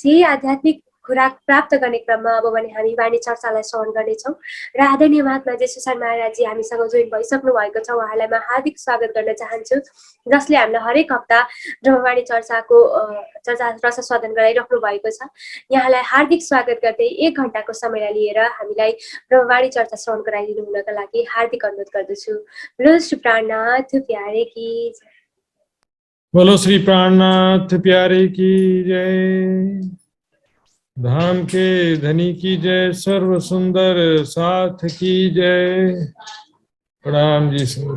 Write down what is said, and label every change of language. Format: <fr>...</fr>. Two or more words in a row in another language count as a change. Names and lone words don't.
<ne>यही आध्यात्मिक खुराक प्राप्त गर्ने क्रममा अब भने हामी वाणी चर्चालाई श्रवण गर्नेछौँ र आदरणीय महात्मा जेसुसार महाराजजी हामीसँग जोइन भइसक्नु भएको छ। उहाँलाई म हार्दिक स्वागत गर्न चाहन्छु जसले हामीलाई हरेक हप्ता ब्रह्मवाणी चर्चा रसस्वादन गराइराख्नु भएको छ। यहाँलाई हार्दिक स्वागत गर्दै 1 घण्टाको समयलाई लिएर हामीलाई ब्रह्मवाणी चर्चा श्रवण गराइदिनु हुनका लागि हार्दिक अनुरोध गर्दछु।</ne> <hi>बोलो श्री प्राणनाथ प्यारे की जय। बोलो श्री प्राणनाथ प्यारे की जय। धाम के धनी की जय। सर्व सुंदर साथ की जय। प्रणाम जी।</hi>